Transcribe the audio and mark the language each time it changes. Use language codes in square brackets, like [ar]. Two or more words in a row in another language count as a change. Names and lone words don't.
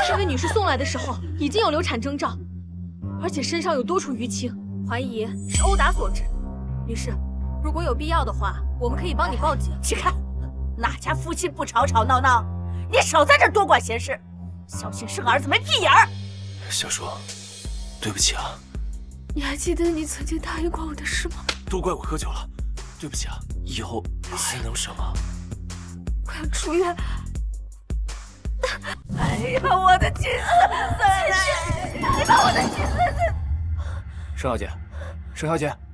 [zh] 这位女士送來的時候已經有流產徵兆，而且身上有多處淤青，懷疑是毆打所致。女士，如果有必要的話，我們可以幫你報警。去看，哪家夫妻不吵吵鬧鬧？你少在這多管閒事，小心生兒子沒屁眼兒。小叔，對不起啊。你還記得你曾經答應過我的事嗎？都怪我喝酒了，對不起啊。以後還能什麼？我要出院。哎呀，我的親孫孫！你把我的親孫孫！盛小姐，盛小姐。